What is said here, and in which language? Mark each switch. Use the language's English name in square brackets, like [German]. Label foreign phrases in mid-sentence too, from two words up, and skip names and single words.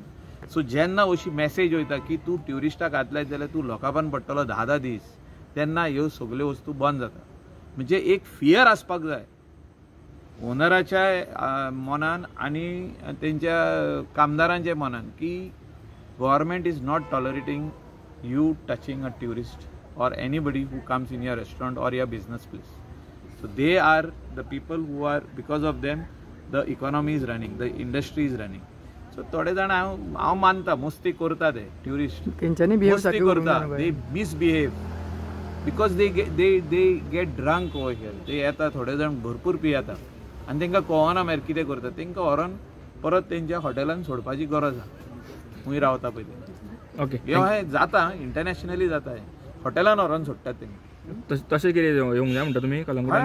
[Konkani] सो जेन्ना अशी मॅसेज वयता की तूं ट्युरिस्टाक घातले जाल्यार तूं लॉकअपान पडटलो 10 दीस तेन्ना ह्यो सगल्यो वस्तू बंद जाता. म्हणजे एक फियर आसपाक जाय ओनराच्या मनान आनी तेंच्या कामदारांच्या मनान की [English] government is not tolerating you touching a tourist or anybody who comes in your restaurant or your business place. So they are the people who are, because of them the economy is running, the industry is running. [Konkani] So थोडे जाण हांव मानता मस्ती करता ते ट्युरिस्ट मस्ती करता [English] they misbehave because they get drunk over here. [Konkani] ते येता थोडे जाण भरपूर पियेता आनी तांकां कळना मागीर कितें करता तांकां व्हरोन परत तेंच्या हॉटेलान सोडपाची गरज आहा खूंय रावता पळय ते. ओके हे जाता इंटरनॅशनली जाता हे हॉटेलान व्हरोन सोडटात तेंकां. तशें कितें येवंक जाय म्हणटा तुमी कलंगुटान